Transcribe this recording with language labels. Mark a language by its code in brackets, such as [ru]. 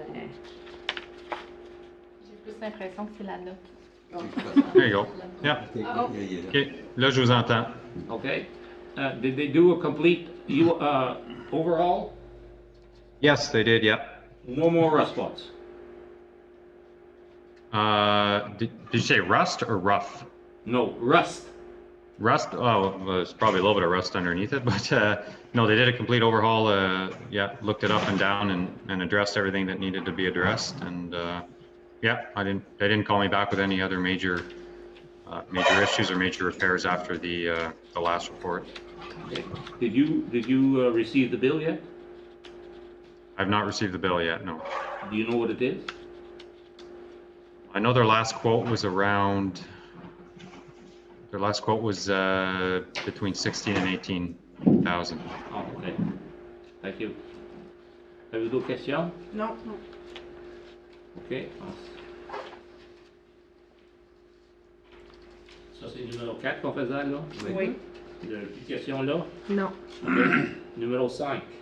[fr] J'ai plus l'impression que c'est la note. [en] There you go. Yeah. [fr] Il est là. OK. Là, je vous entends. [en] Okay. Did they do a complete overhaul? Yes, they did, yeah. No more rust spots. Did you say rust or rough? No, rust. Rust? Oh, well, there's probably a little bit of rust underneath it, but no, they did a complete overhaul. Yeah, looked it up and down and addressed everything that needed to be addressed. And yeah, they didn't call me back with any other major issues or major repairs after the last report. Okay. Did you receive the bill yet? I've not received the bill yet. No. Do you know what it is? I know their last quote was around. Their last quote was between 16 and 18,000. Oh, okay. Thank you. [fr] Avez-vous d'autres questions? Non, non. OK. Ça, c'est numéro 4 qu'on faisait, là? Oui. Il y a une question là? Non. Numéro 5.